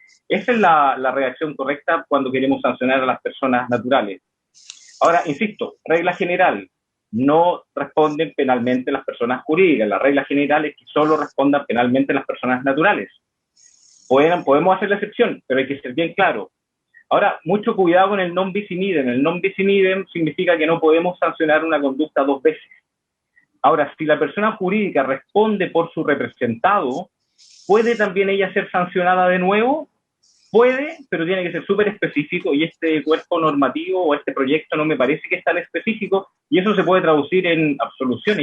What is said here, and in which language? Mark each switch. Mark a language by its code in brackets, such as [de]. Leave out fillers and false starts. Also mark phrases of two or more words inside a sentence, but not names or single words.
[es] Esa es la redacción correcta cuando queremos sancionar a las personas naturales. Ahora, insisto, regla general, no responden penalmente las personas jurídicas. La regla general es que solo respondan penalmente las personas naturales. Podemos hacer la excepción, pero hay que ser bien claro. Ahora, mucho cuidado con el [la] non bis in idem. [es] El [la] non bis in idem [es] significa que no podemos sancionar una conducta dos veces. Ahora, si la persona jurídica responde por su representado, ¿puede también ella ser sancionada de nuevo? Puede, pero tiene que ser súper específico, y este cuerpo normativo o este proyecto no me parece que es tan específico, y eso se puede traducir en absoluciones.